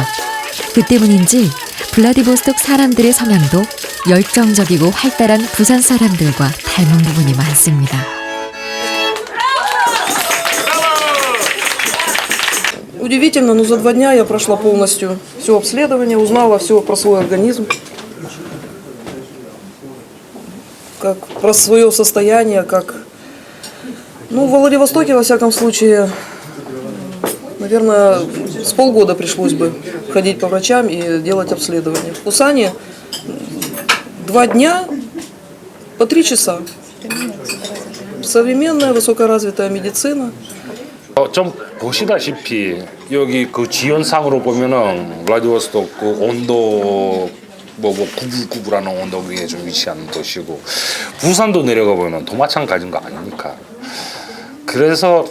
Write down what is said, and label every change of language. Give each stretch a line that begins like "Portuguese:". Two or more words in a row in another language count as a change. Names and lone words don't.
Korean: 그 때문인지 블라디보스톡 사람들의 성향도 열정적이고 활달한 부산 사람들과 닮은 부분이 많습니다.
Russian: Удивительно, но за 2 дня я прошла полностью все обследование, узнала все про свой организм, как про свое состояние, как... Ну, в Владивостоке, во всяком случае, наверное, с полгода пришлось бы ходить по врачам и делать обследование. В Пусане 2 дня по 3 часа. Современная, высокоразвитая медицина.
Korean: 좀 보시다시피 여기 그 지연상으로 보면은 블라디보스톡 그 온도 뭐 999라는 온도 위에 좀 위치한 도시고 부산도 내려가 보면 도 마찬가지인 거 아닙니까?